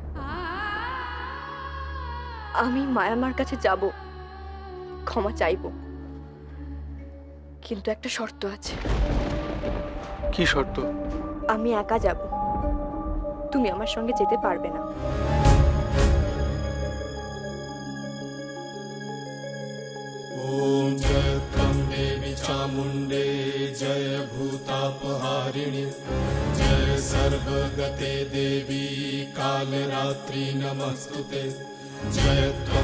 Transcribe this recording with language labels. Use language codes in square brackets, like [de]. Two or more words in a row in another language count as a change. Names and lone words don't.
[bn] আমি মায়ামার কাছে যাব, ক্ষমা চাইব, কিন্তু একটা শর্ত আছে। কি শর্ত? আমি একা যাব, তুমি আমার সঙ্গে যেতে পারবে না। [sa] ॐ जय त्वं देवी चामुण्डे जय भूतापहारिणि जय सर्वगते देवी कालरात्रि नमस्तुते जय त्वं